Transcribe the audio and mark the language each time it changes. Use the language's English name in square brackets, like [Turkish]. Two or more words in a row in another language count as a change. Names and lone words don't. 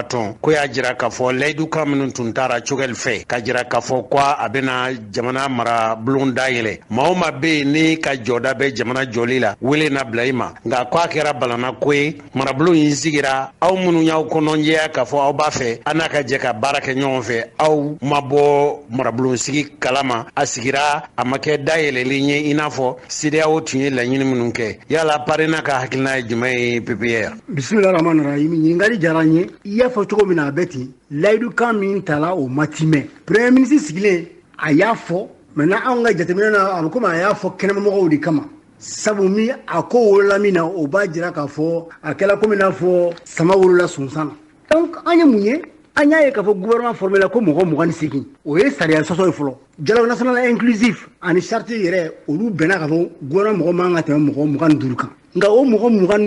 [Bambara] tɔn ko y'a jira k'a fɔ layidukan minnu tun taara Cogɛl fɛ ka jira k'a fɔ ko a bɛna jamana marabulon dayɛlɛ maa o maa bɛ yen ni ka jɔda bɛ jamana jɔli la wele na bila i ma nka ko a kɛra balana ko ye marabulon in sigira aw minnu y'aw kɔnɔjɛya k'a fɔ aw b'a fɛ an n'a ka jɛ ka baara kɛ ɲɔgɔn fɛ aw ma bɔ marabulon sigi kalama a sigira a ma kɛ dayɛlɛlen ye i n'a fɔ CEDEAO tun ye laɲini minnu kɛ yala parena ka hakilina ye jumɛn ye PPR [Arabic] بسم الله الرحمن الرحيم [Bambara] ɲininkali diyara n ye i y'a fɔ cogo min na a bɛ ten layidukan min tala o ma timɛ [French] premier ministre [Bambara] sigilen a y'a fɔ maintenant anw ka jateminɛ na a bɛ komi a y'a fɔ kɛnɛmamɔgɔw de kama sabu min a ko wolola min na o b'a jira k'a fɔ a kɛla komi n'a fɔ sama wolola sunsan na donc an ye mun ye an y'a ye k'a fɔ [French] gouvernement formé [Bambara] la ko mɔgɔ 28 o ye sariya sɔsɔ ye fɔlɔ [French] dialogue national inclusif [Bambara] ani charte yɛrɛ olu bɛnna k'a fɔ gouvernement mɔgɔ man ka tɛmɛ mɔgɔ 25 kan nka o mɔgɔ